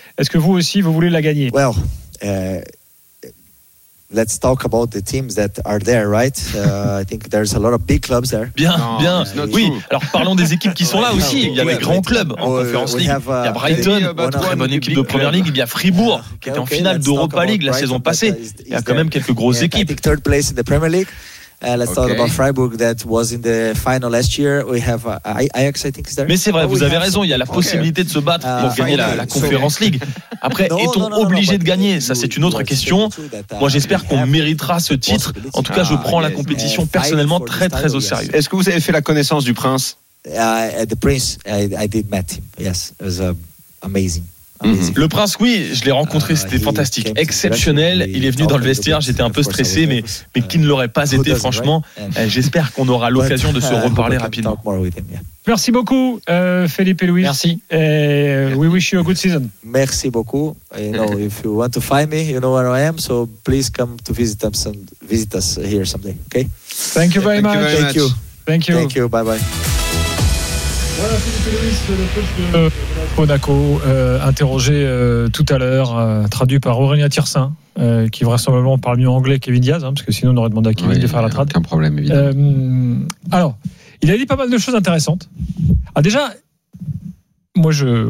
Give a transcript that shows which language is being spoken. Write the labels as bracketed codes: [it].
[fr] Est-ce que vous aussi vous voulez la gagner? [en] Well, let's talk about the teams that are there, right? I think there's a lot of big clubs there. [fr] Bien, non, bien. Oui. Alors parlons des équipes qui sont là aussi. Il y a des grands clubs en Conference League. Il y a Brighton, très bonne équipe de Première Ligue. Il y a Fribourg, qui était en finale d'Europa League la saison passée. Il y a quand même quelques grosses équipes. [en] Third place in the Premier League. Let's talk about Freiburg that was in the final last year. We have Ajax, I think, is there. [fr] Mais c'est vrai, vous avez raison. Il y a la possibilité de se battre pour gagner la Conference League. Après, est-on obligé de gagner? Ça, c'est une autre question. Moi, j'espère qu'on méritera ce titre. En tout cas, je prends la compétition personnellement très, très au sérieux. Est-ce que vous avez fait la connaissance du prince? [en] The prince, I did met him. Yes, it was amazing. Mm-hmm. [fr] Le prince, oui, je l'ai rencontré, c'était fantastique, exceptionnel. Il est venu dans le vestiaire, j'étais un peu stressé, mais qui ne l'aurait pas été, franchement. J'espère qu'on aura l'occasion de se reparler rapidement. Merci beaucoup, Felipe Luis. Merci. [en] We wish you a good season. [fr] Merci beaucoup. [en] You know, if you want to find me, you know where I am. So please come to visit us and visit us here someday. Okay. Thank you very much. Thank you. Thank you. Thank you. Thank you. Bye bye. [fr] Voilà, Philippe Luis, le coach de Monaco, interrogé tout à l'heure, traduit par Aurélien Tiersin, qui vraisemblablement parle mieux anglais qu'Kevin Diaz, hein, parce que sinon on aurait demandé à Kevin de faire la trad. Aucun problème, évidemment. Alors, il a dit pas mal de choses intéressantes. Ah, déjà, moi je.